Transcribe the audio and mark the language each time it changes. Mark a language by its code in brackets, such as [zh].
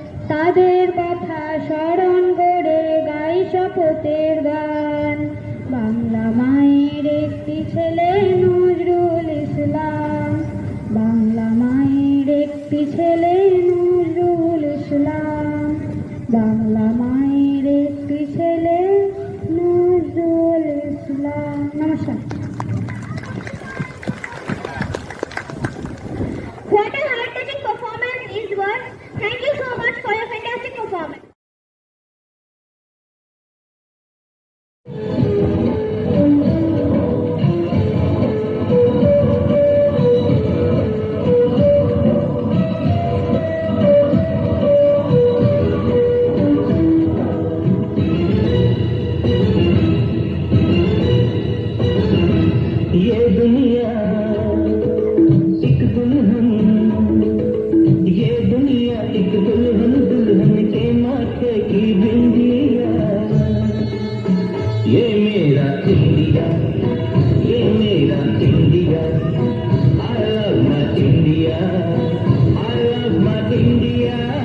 [bn] তাদের কথা স্মরণ করে গাই শপথের গান, বাংলা মায়ের একটি ছেলে নজরুল ইসলাম, বাংলা মায়ের একটি ছেলে নজরুল ইসলাম, বাংলা মায়ের একটি ছেলে নজরুল ইসলাম। নমস্কার। [en] What a heart-touching performance is was. Thank you so much for your fantastic performance. [hi] ये दुनिया एक दुल्हन, ये दुनिया एक दुल्हन, दुल्हन के माथे की बिंदिया। ये मेरा इंडिया, ये मेरा India, [en] I love my India, I love my India।